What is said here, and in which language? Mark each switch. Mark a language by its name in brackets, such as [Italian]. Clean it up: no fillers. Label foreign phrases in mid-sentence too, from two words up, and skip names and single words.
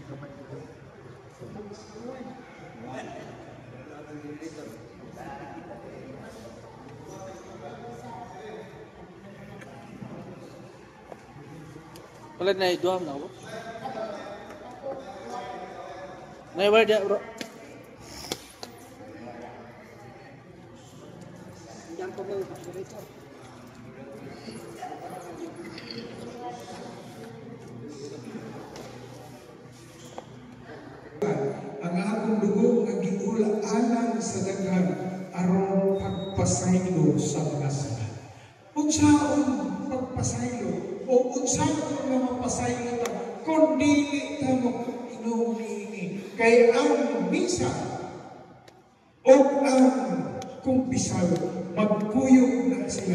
[Malay] Kalau naik dua mana? Naik berapa dia bro? Jangan kau beli berita. [Cebuano] Ang akong dugo nga giula-alang sa daghan aron pagpasaylo sa mga sala. Unsaon pagpasaylo o unsaon nga mapasaylo ta kun dili ta mo inumini kay ang misa o ang kumpisal magkuyog na sila.